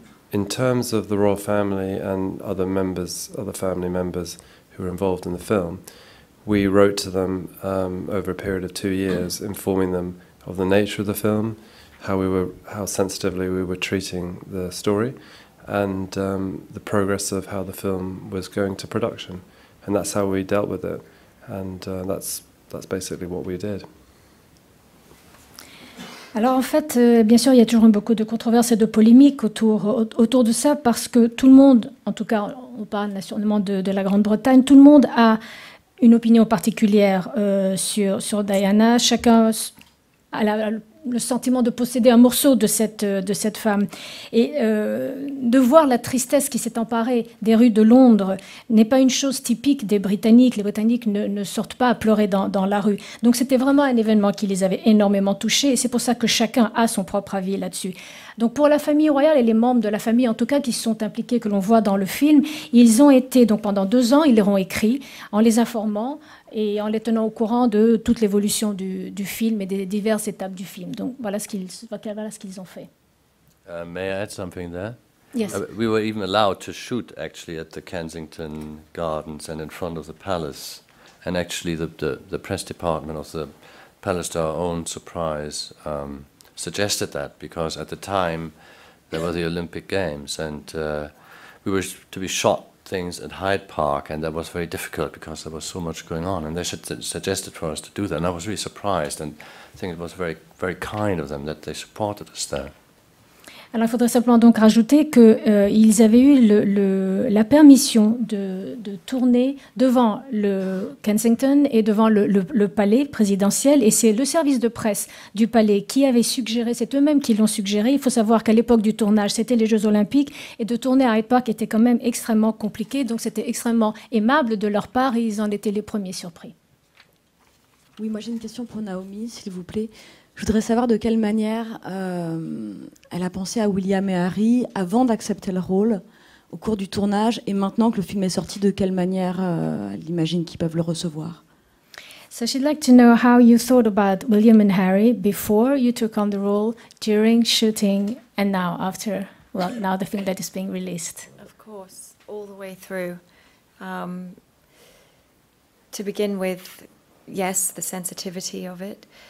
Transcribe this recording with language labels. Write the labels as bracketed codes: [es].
[en] In terms of the royal family and other family members who were involved in the film, we wrote to them over a period of 2 years, informing them of the nature of the film, how sensitively we were treating the story, and the progress of how the film was going to production, and that's how we dealt with it, and that's basically what we did. [fr] Alors en fait, bien sûr, il y a toujours beaucoup de controverses et de polémiques autour de ça, parce que tout le monde, en tout cas, on parle nationalement de la Grande-Bretagne, tout le monde a une opinion particulière sur Diana. Chacun a le sentiment de posséder un morceau de cette femme. Et de voir la tristesse qui s'est emparée des rues de Londres n'est pas une chose typique des Britanniques. Les Britanniques ne sortent pas à pleurer dans la rue. Donc c'était vraiment un événement qui les avait énormément touchés, et c'est pour ça que chacun a son propre avis là-dessus. Donc pour la famille royale et les membres de la famille, en tout cas, qui sont impliqués, que l'on voit dans le film, ils ont été, donc pendant 2 ans, ils leur ont écrit en les informant et en les tenant au courant de toute l'évolution du film et des diverses étapes du film. Donc voilà ce qu'ils ont fait. [en] May I add something there? Yes. We were even allowed to shoot actually at the Kensington Gardens and in front of the palace. And actually the press department of the palace, to our own surprise, suggested that, because at the time there were the Olympic Games, and we were to be shot things at Hyde Park, and that was very difficult because there was so much going on, and they suggested for us to do that, and I was really surprised, and I think it was very, very kind of them that they supported us there. [fr] Alors il faudrait simplement donc rajouter qu'ils avaient eu la permission de tourner devant le Kensington et devant le palais présidentiel, et c'est le service de presse du palais qui avait suggéré, c'est eux-mêmes qui l'ont suggéré. Il faut savoir qu'à l'époque du tournage, c'était les Jeux Olympiques, et de tourner à Hyde Park était quand même extrêmement compliqué, donc c'était extrêmement aimable de leur part, et ils en étaient les premiers surpris. Oui, moi j'ai une question pour Naomi, s'il vous plaît. Je voudrais savoir de quelle manière elle a pensé à William et Harry avant d'accepter le rôle, au cours du tournage, et maintenant que le film est sorti, de quelle manière elle imagine qu'ils peuvent le recevoir. [en] So she'd like to know how you thought about William and Harry before you took on the role, during shooting, and now after, well, now the film that is being released. Of course, all the way through. To begin with, yes, the sensitivity of it.